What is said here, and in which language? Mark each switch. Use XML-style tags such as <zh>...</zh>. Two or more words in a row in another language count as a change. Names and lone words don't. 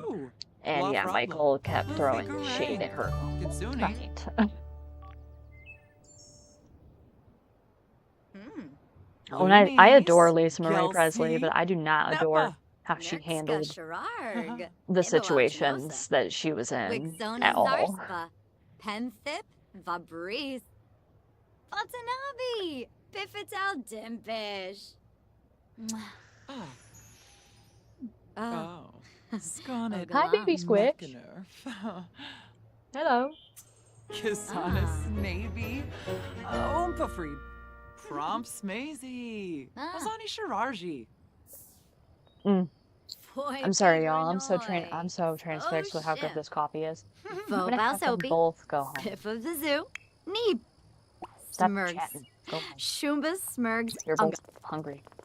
<en>And yeah, Michael kept throwing shade at her. Right. Oh, and I adore Lisa Marie Presley, but I do not adore how she handled the situations that she was in at all. Penthip, Vabris, Watanabe, Bifital Dimpish. Oh. Sconnet. Hi, baby Squitch. Hello. Kisanis Navy. Oompafreed. Prompt Smazy. Azani Shirarji. I'm sorry, y'all. I'm so transfixed with how good this coffee is. I'm gonna have them both go home. Pip of the zoo. Neep. Stop Smurgs. chatting. Go home. Shumba Smurgs. You're both hungry.</en>